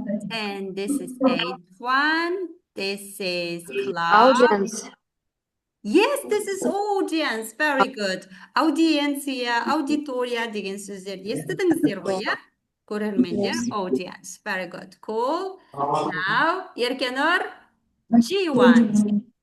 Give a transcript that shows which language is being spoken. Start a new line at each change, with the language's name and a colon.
English: And this is H1. This is cloud. Yes, this is audience. Very good.
Kazakh: Аудиенция, аудитория деген сөздерді естідіңіздер ғой, иә? Көрермендер, audience.
English: Very good. Cool. Now, Еркенұр, G1.